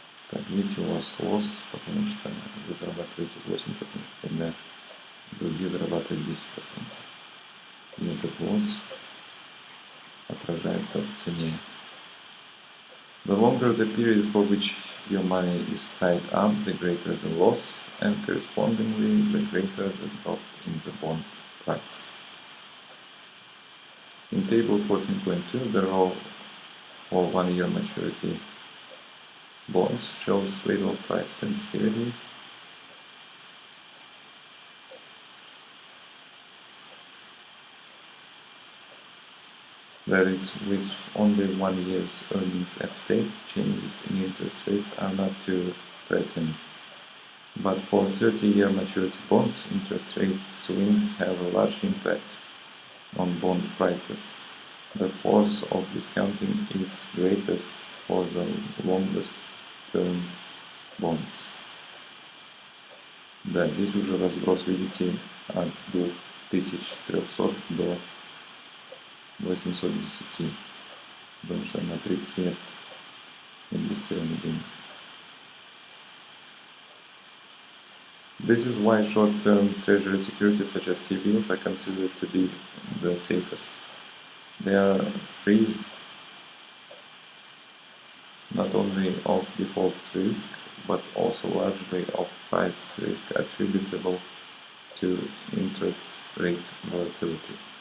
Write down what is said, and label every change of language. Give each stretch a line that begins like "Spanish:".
Russian: Так, видите, у вас лосс, потому что вы зарабатываете 8%, когда другие зарабатывают 10%. И этот лосс отражается в цене.
English: The longer the period for which your money is tied up, the greater the loss, and correspondingly, the greater the drop in the bond price. In table 14.2, the row for 1-year maturity bonds shows little price sensitivity. That is, with only 1 year's earnings at stake, changes in interest rates are not too threatening. But for 30-year maturity bonds, interest rate swings have a large impact on bond prices. The force of discounting is greatest for the longest term bonds.
Russian: Да, здесь уже разброс, видите, от 2300 до 810, потому что на 30 лет инвестирование денег.
English: This is why short-term treasury securities such as T-bills are considered to be the safest. They are free not only of default risk, but also largely of price risk attributable to interest rate volatility.